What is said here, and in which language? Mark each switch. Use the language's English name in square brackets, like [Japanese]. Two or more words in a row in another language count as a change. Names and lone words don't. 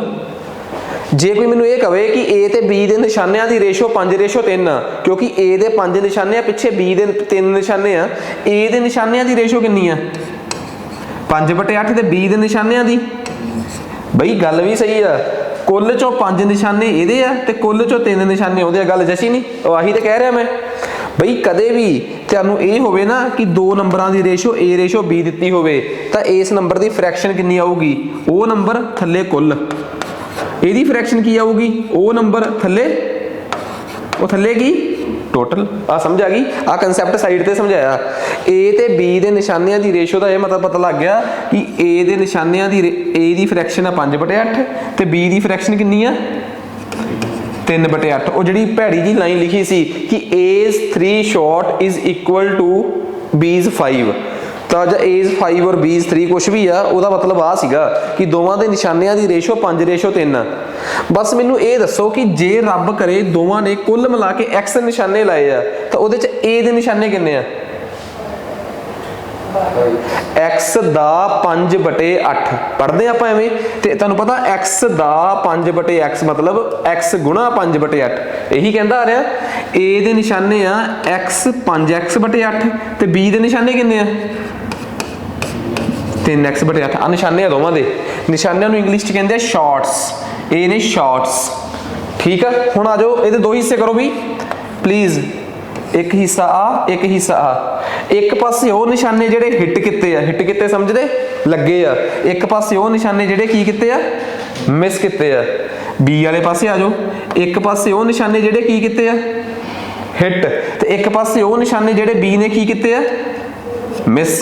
[Punjabi] ਜੇ ਕੋਈ ਮੈਨੂੰ ਯੇ ਕਹੇ ਕਿ ਏ ਤੇ ਬੀ ਦੇ ਨਿਸ਼ਾਨੀਆਂ ਦੀ ਰੇਸ਼ੋ 5:3 ਆ, ਕਿਉਂਕਿ ਏ ਦੇ 5 ਨਿਸ਼ਾਨੇ ਆ, ਪਿਛੇ ਬੀ ਦੇ 3 ਨਿਸ਼ਾਨੇ ਆ, ਏ ਦੇ ਨਿਸ਼ਾਨੀਆਂ ਦੀ ਰੇਸ਼ੋ ਕਿਤਨੀ ਆ? 5/8 ਤੇ ਬੀ ਦੇ ਨਿਸ਼ਾਨੀਆਂ ਦੀ। ਬਈ ਗੱਲ ਭੀ ਸਹੀ ਆ, ਕੁੱਲ ਚੋਂ 5 ਨਿਸ਼ਾਨੇ ਇਹਦੇ ਆ ਤੇ ਕੁੱਲ ਚੋਂ 3 ਨਿशाने ਉਹਦੇ ਆ, ਗੱਲ ਜੱਸੀ ਨਹੀਂ? ਉਹ ਆਹੀ ਤੇ ਕਹਿ ਰਿਹਾ ਮੈਂ ਬਈ। ਕਦੇ ਵੀ ਤੁਹਾਨੂੰ ਇਹ ਹੋਵੇ ਨਾ ਕਿ ਦੋ ਨੰਬਰਾਂ ਦੀ ਰੇਸ਼ੋ A ਰੇਸ਼ੋ B ਦਿੱਤੀ ਹੋਵੇ ਤਾਂ ਇਸ ਨੰਬਰ ਦੀ ਫ੍ਰੈਕਸ਼ਨ ਕਿੰਨੀ ਆਊਗੀ? ਉਹ ਨੰਬਰ ਥੱਲੇ ਕੁੱਲ, ਇਹਦੀ ਫ੍ਰੈਕਸ਼ਨ ਕੀ ਆਊਗੀ? ਉਹ ਨੰਬਰ ਥੱਲੇ, ਉਹ ਥੱਲੇ ਕੀ ਟੋਟਲ। ਆ ਸਮਝ ਆ ਗਈ? ਆ ਕੰਸੈਪਟ ਸਾਈਡ ਤੇ ਸਮਝਾਇਆ। ਏ ਤੇ ਬੀ ਦੇ ਨਿਸ਼ਾਨੀਆਂ ਦੀ ਰੇਸ਼ੋ ਦਾ ਯੇ ਮਤਲਬ ਪਤਾ ਲੱਗ ਗਿਆ ਕਿ ਏ ਦੇ ਨਿਸ਼ਾਨੀਆਂ ਦੀ ਏ ਦੀ ਫ੍ਰੈਕਸ਼ਨ ਆ 5/8 ਤੇ ਬੀ ਦੀ ਫ੍ਰੈਕਸ਼ਨ ਕਿਤਨੀ ਆ? 3/8। ਵੋ ਜਿਹੜੀ ਭੈੜੀ ਜੀ ਲਾਈਨ ਲਿਖੀ ਸੀ ਕਿ [English] A's 3 short is equal to B's 5, [Punjabi] ਤਾਂ ਜਾਂ A's 5 और B's 3 [Hindi] कुछ भी [Punjabi] आ, ਉਹਦਾ मतलब ਆ ਸੀਗਾ ਕਿ ਦੋਵਾਂ ਦੇ ਨਿਸ਼ਾਨਿਆਂ ਦੀ ਰੇਸ਼ੋ 5:3 ਆ। ਬਸ ਮੈਨੂੰ ਇਹ ਦੱਸੋ ਕਿ ਜੇ ਰੱਬ ਕਰੇ ਦੋਵਾਂ ਨੇ ਕੁੱਲ ਮਿਲਾ ਕੇ x ਨਿਸ਼ਾਨੇ ਲਾਏ ਆ ਤਾਂ ਉਹਦੇ ਚ A ਦੇ ਨਿਸ਼ਾਨੇ ਕਿੰਨੇ ਆ? x ਦਾ 5/8 ਪੜ੍ਹਦੇ ਆਪਾਂ ਐਵੇਂ, ਤੇ ਤੁਹਾਨੂੰ ਪਤਾ x ਦਾ 5/x मतलब x ਗੁਣਾ 5/8 ਇਹੀ ਕਹਿੰਦਾ ਆ ਰਿਹਾ। A ਦੇ ਨਿਸ਼ਾਨੇ ਆ x 5x/8 ਤੇ B ਦੇ ਨਿਸ਼ਾਨੇ ਕਿੰਨੇ ਆ? 3x/8 ਆ ਨਿਸ਼ਾਨੇ ਆ ਦੋਵਾਂ ਦੇ। ਨਿਸ਼ਾਨਿਆਂ ਨੂੰ ਇੰਗਲਿਸ਼ ਚ ਕਹਿੰਦੇ ਆ ਸ਼ਾਰਟਸ, ਇਹ ਨੇ ਸ਼ਾਰਟਸ। ਠੀਕ ਆ, ਹੁਣ ਆ ਜਾਓ ਇਹਦੇ ਦੋ ਹਿੱਸੇ ਕਰੋ ਵੀ ਪਲੀਜ਼। ਏਕ ਹਿੱਸਾ ਆ ਏਕ ਹਿੱਸਾ ਆ। ਏਕ ਪਾਸੇ ਵੋ ਨਿਸ਼ਾਨੇ ਜੇਡੇ ਹਿੱਟ ਕਿਤੇ ਆ, ਹਿੱਟ ਕਿਤੇ ਸਮਝਦੇ ਲੱਗੇ ਆ, ਏਕ ਪਾਸੇ ਵੋ ਨਿਸ਼ਾਨੇ ਜੇਡੇ ਕੀ ਕਿਤੇ ਆ ਮਿੱਸ ਕਿਤੇ ਆ। ਬੀ ਵਾਲੇ ਪਾਸੇ ਆ ਜਾਓ, ਏਕ ਪਾਸੇ ਵੋ ਨਿਸ਼ਾਨੇ ਜੇਡੇ ਕੀ ਕਿਤੇ ਆ ਹਿੱਟ, ਤੇ ਏਕ ਪਾਸੇ ਵੋ ਨਿਸ਼ਾਨੇ ਜੇਡੇ ਬੀ ਨੇ ਕੀ ਕਿਤੇ ਆ ਮਿੱਸ।